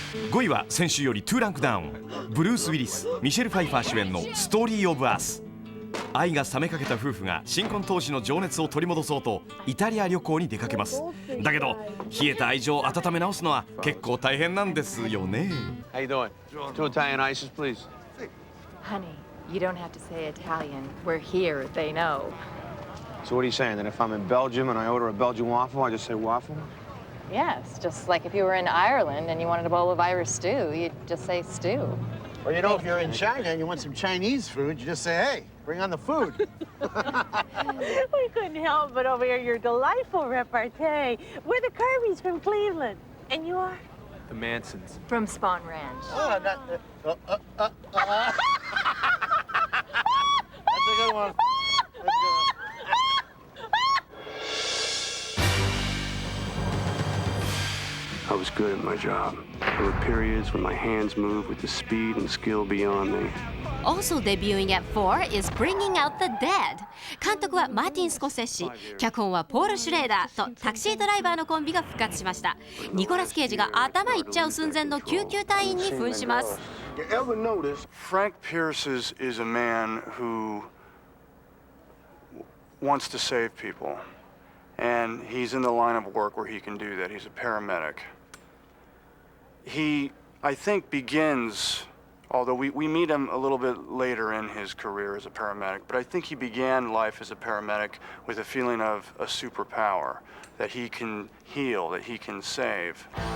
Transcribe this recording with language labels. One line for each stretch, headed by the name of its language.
Japanese: 5位は先週より2ランクダウン。ブルース・ウィリス、ミシェル・ファイファー主演のストーリー・オブ・アース。愛が冷めかけた夫婦が新婚当時の情熱を取り戻そうとイタリア旅行に出かけます。だけど冷えた愛情を温め直すのは結構大変なんですよね。
English: How you doing? 2 Italian ices, please. Honey, you don't have to say Italian. We're here, they know. So what are you saying? That if I'm in Belgium and I order a Belgian waffle, I just say waffle? Yes, just like if you were in Ireland and you wanted a bowl of Irish stew, you'd just say stew. Or, you know, if you're in China and you want some Chinese food, you just say, hey, bring on the food. We couldn't help but overhear your delightful repartee. We're the Kirbys from Cleveland. And you are? The Mansons. From Spawn Ranch. Oh, That's a good one. That's a good one. I was good at my job. There were periods when my hands moved with the speed and skill beyond me. Also debuting at 4 is Bringing Out the Dead.
Japanese: 監督はマーティン・スコセッシ、脚本はポール・シュレーダーとタクシードライバーのコンビが復活しました。ニコラス・ケイジが頭いっちゃう寸前の救急隊員に扮します。
English: You ever notice Frank Pierce is a man who wants to save people, and he's in the line of work where he can do that. He's a paramedic. He, I think, begins, although we meet him a little bit later in his career as a paramedic, but I think he began life as a paramedic with a feeling of a superpower, that he can heal, that he can save.